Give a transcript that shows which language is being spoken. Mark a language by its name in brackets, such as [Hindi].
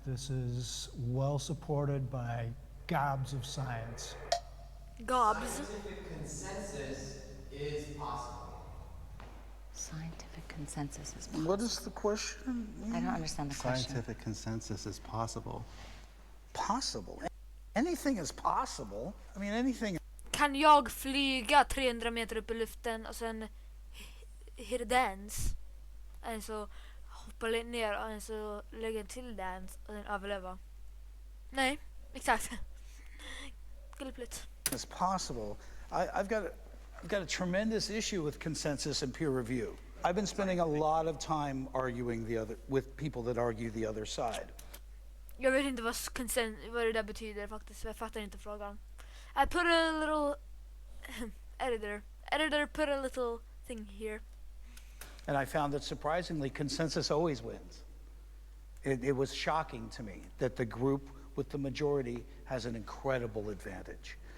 [English] This is well supported by gobs of science. Gobs. Scientific consensus is possible. Scientific consensus is possible. What is the question? I don't understand the question. Scientific consensus is possible. Possible? Anything is possible. I mean, anything. [Swedish] Kan jag flyga 300 meter upp i luften och sen [English] hit a dance? [Swedish] Alltså hoppa ner och alltså lägga en till dance och sen överleva? Nej, exakt. Gulligt. [English] It's possible. I've got a tremendous issue with consensus and peer review. I've been spending a lot of time arguing with people that argue the other side. [Swedish] Jag vet inte vad det där betyder faktiskt. Jag fattar inte frågan. [English] I put a little editor put a little thing here. And I found that surprisingly, consensus always wins. It was shocking to me that the group with the majority has an incredible advantage.